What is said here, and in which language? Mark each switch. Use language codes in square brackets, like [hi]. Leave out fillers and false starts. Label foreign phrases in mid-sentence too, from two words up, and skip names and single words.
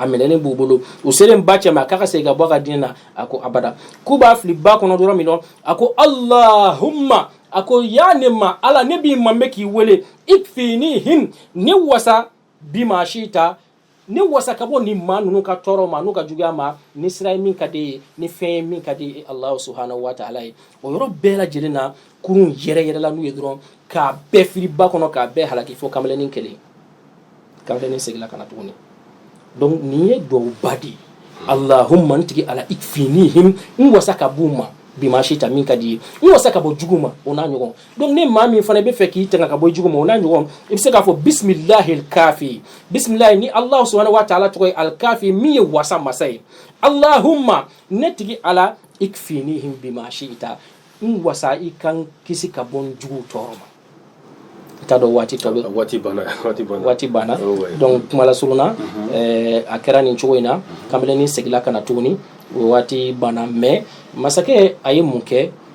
[bm] minɛlen b'u bolo u selen ba cɛ ma k'a ka segin ka bɔ a ka diinɛ na a ko abada k'u b'a fili ba kɔnɔ dɔrɔn min na a ko allahumma a ko yaa ne ma ala ne b'i ma bɛ k'i wele ikfinihim ne wasa [ar] بما شئت [bm] ne wasa ka bɔ ni maa ninnu ka tɔɔrɔ ma n'u ka juguya ma ni sira ye min ka di ye ni fɛn ye min ka di [ar] الله سبحانه وتعالى [bm] ye o yɔrɔ bɛɛ lajɛlen na kurun yɛrɛ n'u ye dɔrɔn k'a bɛɛ fili ba kɔnɔ k'a bɛɛ halaki fo kamalenin kelen kamalenin segila ka na tuguni donc nin ye duwawuba de ye allahumma n tigi ala ikfinihim n wasa ka b'u ma [ar] بما شئت [bm] min ka di ye n wasa ka bɔ jugu ma o n'a ɲɔgɔn donc ni maa min fana bɛ fɛ k'i tanga ka bɔ jugu ma o n'a ɲɔgɔn i bɛ se k'a fɔ [ar] بسم الله الكافي [bm] bisimilahi ni [ar] الله سبحانه وتعالى [bm] tɔgɔ ye alkafi min ye wasa masa ye allahumma ne tigi ala [ar] اكفنيهم بما شئت [bm] n wasa i kan kisi ka bɔ jugu tɔɔrɔ ma i t'a dɔn waati banna donc kuma lasurunna a kɛra nin cogo in na kamalenin segila ka na tuguni o waati banna mais masakɛ a ye mun kɛ